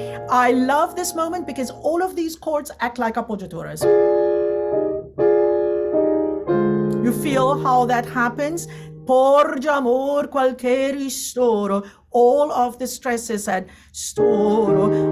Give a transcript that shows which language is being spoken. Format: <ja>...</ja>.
<en>I love this moment because all of these chords act like appoggiaturas. You feel how that happens?</en> <it>Porge amor qualche ristoro.</it> <en>All of the stress is at storo.</en>